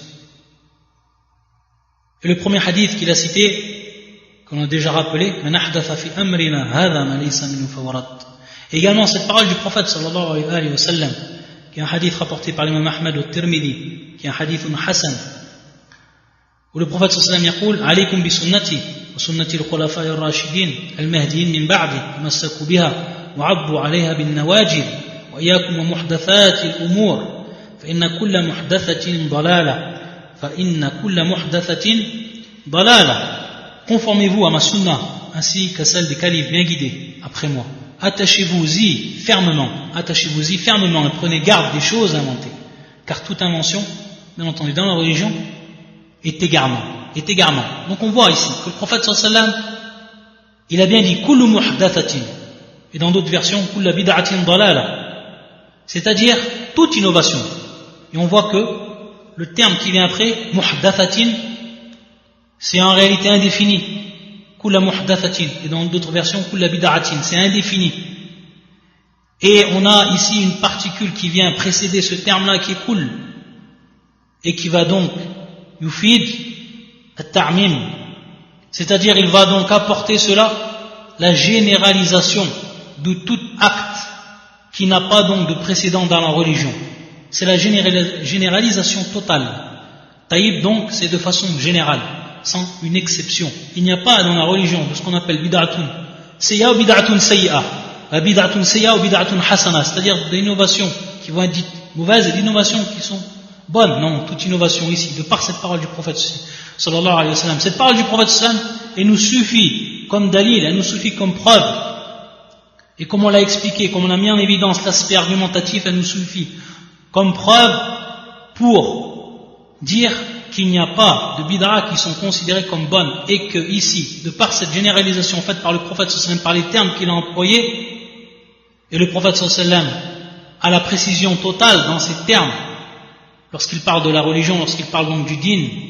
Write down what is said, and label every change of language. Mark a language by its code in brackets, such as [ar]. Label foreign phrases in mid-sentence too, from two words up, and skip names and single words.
[fr] Et le premier hadith qu'il a cité, qu'on a déjà rappelé, et également cette parole du prophète [ar] صلى الله عليه وسلم, [fr] qui est un hadith rapporté par l'imam Ahmad au Tirmidhi, qui est un hadith Hassan, où le prophète [ar] صلى الله عليه وسلم يقول عليكم بسنتي وسنة الخلفاء الراشدين المهديين من بعدي تمسكوا بها وعضوا عليها بالنواجذ وإياكم ومحدثات الأمور فإن كل محدثة ضلالة فإن كل محدثة ضلالة. [fr] Conformez-vous à ma sunna ainsi qu'à celle des califes bien guidés après moi. Attachez-vous-y fermement et prenez garde des choses inventées, car toute invention, bien entendu dans la religion, est égarement. Donc on voit ici que le prophète [ar] صلى الله عليه وسلم, [fr] il a bien dit [ar] كل محدثة, [fr] et dans d'autres versions [ar] كل بدعة ضلالة, [fr] c'est-à-dire toute innovation. Et on voit que le terme qui vient après, muhdathatin, c'est en réalité indéfini. [ar] كل محدثة, [fr] et dans d'autres versions, [ar] كل بدعة, [fr] c'est indéfini. Et on a ici une particule qui vient précéder ce terme-là qui est kul, et qui va donc [ar] يفيد التعميم, [fr] c'est-à-dire il va donc apporter cela, la généralisation de tout acte qui n'a pas donc de précédent dans la religion. C'est la généralisation totale. Taïb donc, c'est de façon générale, sans une exception. Il n'y a pas dans la religion de ce qu'on appelle [ar] بدعة سيئة [fr] ou [ar] بدعة سيئة, بدعة سيئة [fr] ou [ar] بدعة حسنة, [fr] c'est-à-dire des innovations qui vont être dites mauvaises et des innovations qui sont bonnes. Non, toute innovation ici, de par cette parole du prophète [ar] صلى الله عليه وسلم, [fr] cette parole du prophète [ar] صلى الله عليه وسلم, [fr] elle nous suffit comme dalil, elle nous suffit comme preuve. Et comme on l'a expliqué, comme on a mis en évidence l'aspect argumentatif, elle nous suffit comme preuve pour dire qu'il n'y a pas de bid'a qui sont considérées comme bonnes, et que ici, de par cette généralisation faite par le prophète [ar] صلى الله عليه وسلم, [fr] par les termes qu'il a employés, et le prophète [ar] صلى الله عليه وسلم [fr] a la précision totale dans ces termes, lorsqu'il parle de la religion, lorsqu'il parle donc du din,